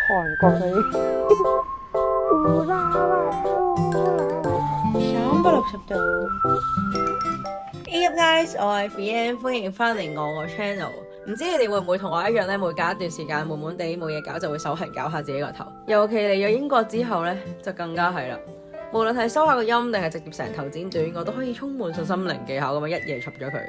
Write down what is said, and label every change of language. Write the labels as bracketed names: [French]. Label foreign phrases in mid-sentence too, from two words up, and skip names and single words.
[Cantonese] 韓國嗰啲。360度。 [English] Hey up guys， [Cantonese] 我係 Fian， 歡迎翻嚟我個 channel。唔知你哋會唔會同我一樣咧？每隔一段時間悶悶地冇嘢搞，就會手痕搞下自己個頭。尤其嚟咗英國之後咧，就更加係啦。無論係收下個音，定係直接成頭剪短，我都可以充滿信心零技巧咁樣一夜插咗佢。